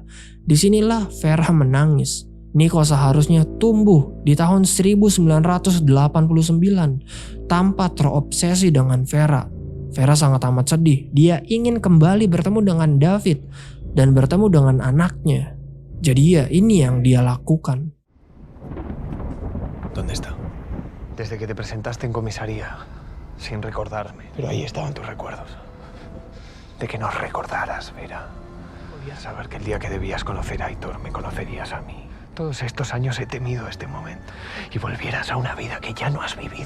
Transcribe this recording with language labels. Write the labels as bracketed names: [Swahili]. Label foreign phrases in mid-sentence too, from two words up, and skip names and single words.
[Indonesian] Disinilah Vera menangis. Nico seharusnya tumbuh di tahun 1989 tanpa terobsesi dengan Vera. Vera sangat amat sedih. Dia ingin kembali bertemu dengan David dan bertemu dengan anaknya. Jadi ya, ini yang dia lakukan. [Spanish] ¿Dónde está? Desde que te presentaste en comisaría, sin recordarme. Pero ahí estaban tus recuerdos. De que nos recordaras, Vera. Podías saber que el día que debías conocer a Aitor, me conocerías a mí. Todos estos años he temido este momento. Y volvieras a una vida que ya no has vivido.